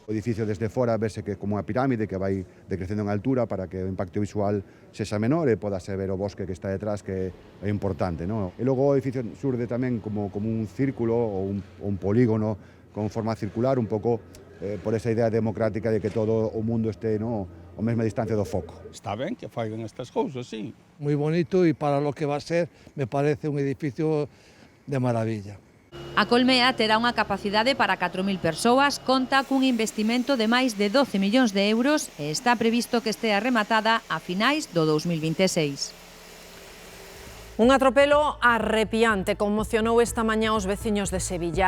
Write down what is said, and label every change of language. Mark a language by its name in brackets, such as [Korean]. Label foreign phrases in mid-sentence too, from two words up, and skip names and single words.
[Galician] O edificio desde fora vese que como unha pirámide que vai decrecendo en altura para que o impacto visual sexa menor e podase ver o bosque que está detrás, que é importante, non? E logo o edificio surde tamén como un círculo ou un polígono con forma circular, un pouco por esa idea democrática de que todo o mundo este a mesma distancia do foco. Está ben que faigan estas cousas, sí. [Spanish] Muy bonito y para lo que va a ser me parece un edificio de maravilla. [Galician] A Colmea terá unha capacidade para 4.000 persoas, conta cun investimento de máis de 12 millóns de euros e está previsto que estea rematada a finais do 2026. Un atropelo arrepiante conmocionou esta mañá os veciños de Sevilla.